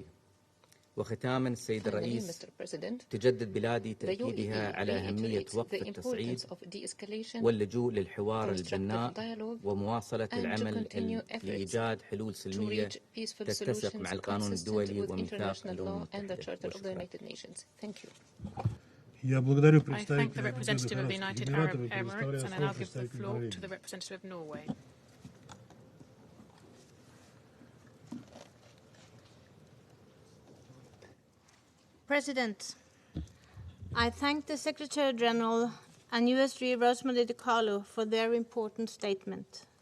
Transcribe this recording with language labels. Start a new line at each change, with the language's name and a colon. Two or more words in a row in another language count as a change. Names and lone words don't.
Arabic: وختاما السيد الرئيس، تجدد بلادي تأكيدها على أهمية وقف التصعيد واللجوء للحوار البناء ومواصلة العمل لإيجاد حلول سلمية تتسق مع القانون الدولي وميثاق الأمم المتحدة.
Russian: Я благодарю
English: I thank the representative of the United Arab Emirates, and I now give the floor to the representative of Norway. President, I thank the Secretary General and USG Rosemary DiCarlo for their important statement.